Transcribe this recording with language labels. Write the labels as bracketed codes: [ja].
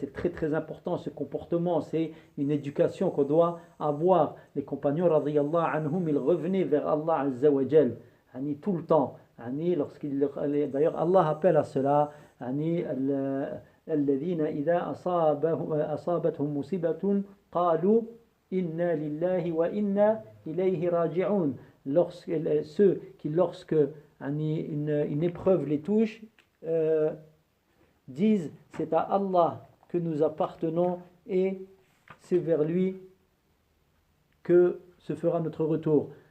[fr] C'est très très important ce comportement, c'est une éducation qu'on doit avoir. Les compagnons radiyallahu anhum, ils revenaient vers Allah Azza wa Jal tout le temps. D'ailleurs, Allah appelle à cela [ar] الذين إذا أصابتهم مصيبة قالوا إنا لله وإنا إليه راجعون. [fr] Ceux qui, lorsque une épreuve les touche, disent c'est à Allah que nous appartenons et c'est vers lui que se fera notre retour.